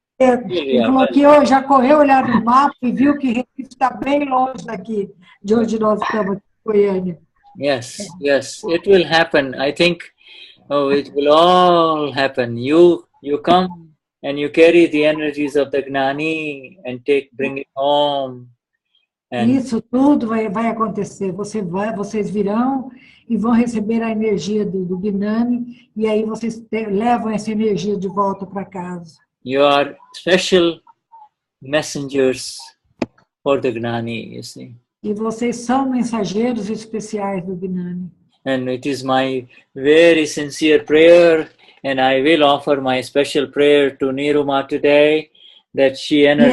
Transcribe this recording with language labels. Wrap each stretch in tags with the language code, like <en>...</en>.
<pt>ele falou que já correu olhar no mapa e viu que Recife está bem longe daqui, de onde nós estamos, em Goiânia.</pt> <en>Yes, it will happen. I think, it will all happen. You come and you carry the energies of the Gnani and bring it home. And</en> <pt>isso tudo vai acontecer. Vocês virão e vão receber a energia do Gnani, e aí vocês levam essa energia de volta para casa.</pt> <en>You are special messengers for the Gnani, you see.</en> <pt>E vocês são mensageiros especiais do Gnani.</pt> <en>And it is my very sincere prayer, and I will offer my special prayer to Niruma today, that she</en>